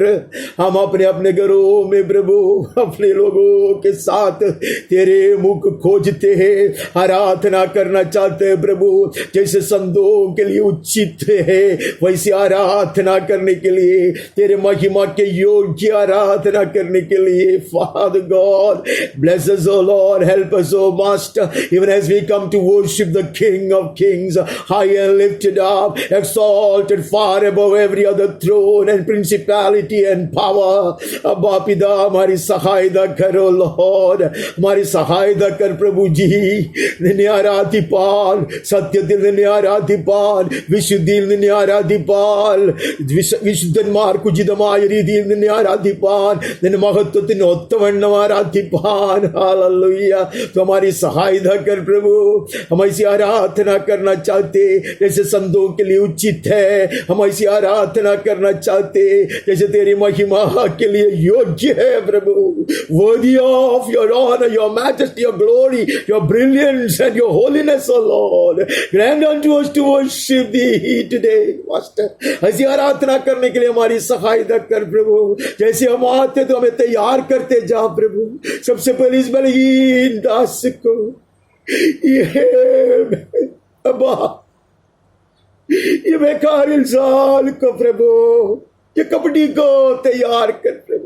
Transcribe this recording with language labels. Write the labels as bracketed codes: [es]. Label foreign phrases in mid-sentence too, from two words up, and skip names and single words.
[hi] हम अपने अपने घरों में प्रभु अपने लोगों के साथ तेरे मुख खोजते हैं, आराधना करना चाहते हैं प्रभु. जैसे संतों के लिए उचित है वैसी आराधना करने के लिए, तेरे महिमा के योग्य आराधना करने के लिए. [en] Father God, bless us, O Lord, help us, O Master, even as we come to worship the King of Kings, high and lifted up, exalted far above every other throne and principality and power. [hi] अब्बा पिता हमारी सहायता करो Lord, हमारी सहायता कर प्रभु जी. न्यायाधिपाल, सत्य दिल न्यायाधिपाल, विशुद्धि न्यायाधिपाल, [ml] വിശുദ്ധന്മാർക്ക് ഉചിതമായ രീതിയിൽ നിന്നെ ആരാധിപ്പാൻ, നിന്റെ മഹത്വത്തിന് ഒത്തവണ്ണം ആരാധിപ്പാൻ. [hi] हालेलुया. तो हमारी सहायता कर प्रभु. हम ऐसी आराधना करना चाहते जैसे संतों के लिए उचित है. हम ऐसी आराधना करना चाहते जैसे तेरी महिमा के लिए योग्य है प्रभु. [en] Worthy of your honor, your majesty, your glory, your brilliance and your holiness, O Lord. Grant unto us to worship thee today, Master. [hi] ऐसी आराधना करने के लिए हमारी सहायता कर प्रभु. जैसे हम आते तो हमें तैयार करते जा प्रभु. सबसे पहले इस बलहीन दास को ये बेकार इंसान को प्रभु, ये कपड़ी को तैयार कर प्रभु.